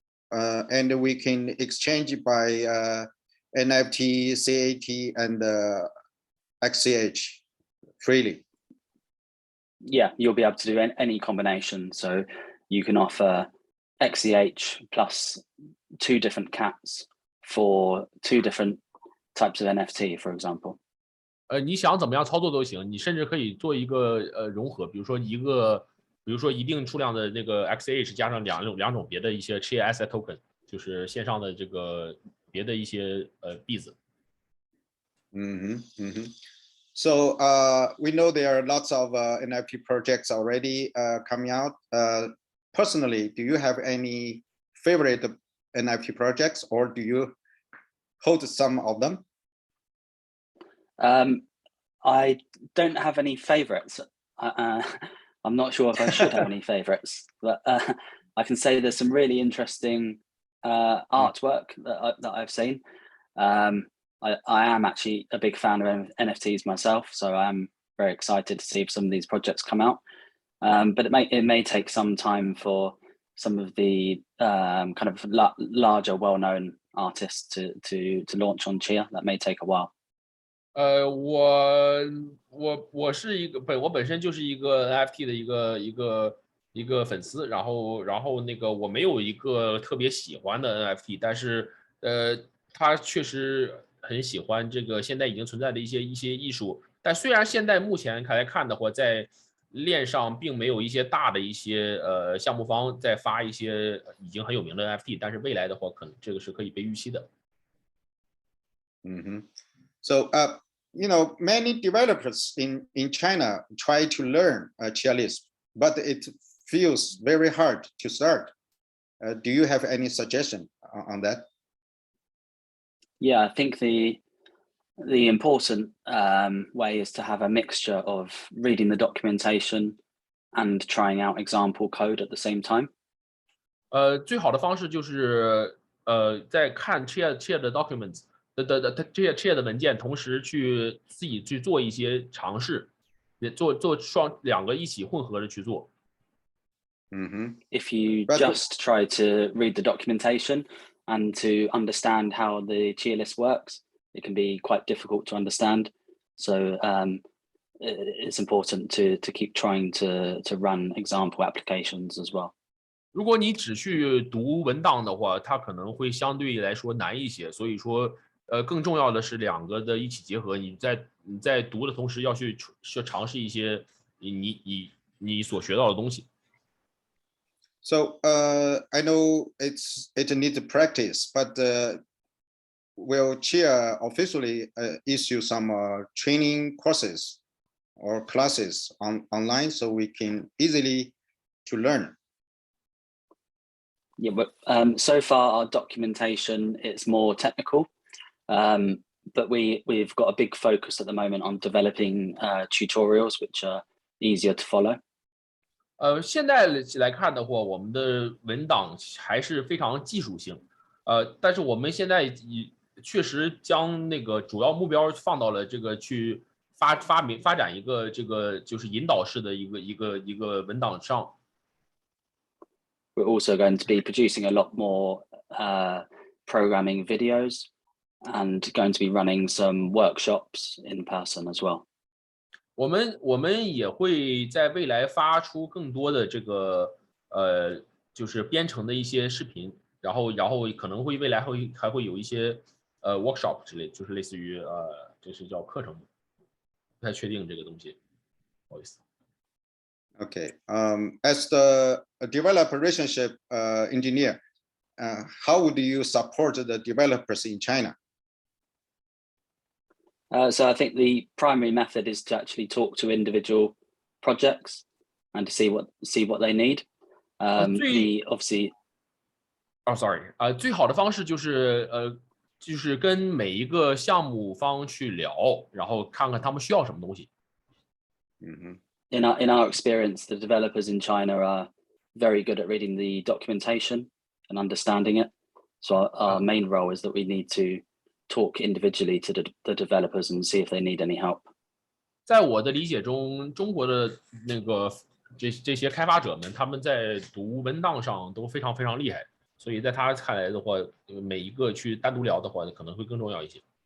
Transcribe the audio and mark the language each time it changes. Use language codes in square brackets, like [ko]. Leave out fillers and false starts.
[en] And we can exchange by NFT, CAT, and XCH freely. Yeah, you'll be able to do any combination. So you can offer XCH plus 2 different cats for 2 different types of NFT, for example. [zh] 你想怎么样操作都行，你甚至可以做一个融合，比如说一定数量的那个 XCH 加上两种别的一些 Chia asset token， 就是线上的这个别的一些币子。 [en] So we know there are lots of NFT projects already coming out. Personally, do you have any favorite NFT projects, or do you hold some of them? I don't have any favorites. I'm not sure if I should have any favorites, but I can say there's some really interesting artwork that I've seen. I am actually a big fan of NFTs myself, so I'm very excited to see some of these projects come out. But it may take some time for some of the kind of larger, well-known artists to launch on Chia. That may take a while. [zh] 我本身就是一个 NFT 的一个粉丝，然后那个我没有一个特别喜欢的 NFT， 但是它确实很喜欢这个现在已经存在的一些艺术，但虽然现在目前来看的话，在链上并没有一些大的一些项目方在发一些已经很有名的 NFT， 但是未来的话，可能这个是可以被预期的。 [en] So many developers in China try to learn Chia Lisp, but it feels very hard to start. Do you have any suggestion on that? Yeah, I think the important way is to have a mixture of reading the documentation and trying out example code at the same time. [zh] 最好的方式就是在看 Chia 的 documents Chia 的文件，同时自己去做一些尝试，也做两个一起混合着去做。 [en] If you just try to read the documentation and to understand how the Chia list works, it can be quite difficult to understand. So it's important to keep trying to run example applications as well. [zh] 如果你只去读文档的话，它可能会相对来说难一些。所以说，更重要的是两个的一起结合。你在读的同时，要去尝试一些你所学到的东西。 [en] So I know it needs practice, but will Chia officially issue some training courses or classes online so we can easily to learn? Yeah, but so far our documentation it's more technical, but we've got a big focus at the moment on developing tutorials which are easier to follow. [zh] 现在来看的话，我们的文档还是非常技术性，但是我们现在确实将那个主要目标放到了这个去发展一个这个就是引导式的一个文档上。 [en] We're also going to be producing a lot more programming videos and going to be running some workshops in person as well. [zh] 我们也会在未来发出更多的这个就是编程的一些视频，然后可能会未来还会有一些workshop 之类，就是类似于就是叫课程，不太确定这个东西，不好意思。 [en] Okay. As the developer relationship engineer, how would you support the developers in China? So I think the primary method is to actually talk to individual projects and to see what they need. Obviously. Oh, sorry. [zh] 最好的方式就是跟每一个项目方去聊，然后看看他们需要什么东西。 [en] In our experience, the developers in China are very good at reading the documentation and understanding it. So our main role is that we need to talk individually to the developers and see if they need any help. [zh] 在我的理解中，中国的那个这些开发者们，他们在读文档上都非常非常厉害，所以在他看来的话，每一个去单独聊的话，可能会更重要一些。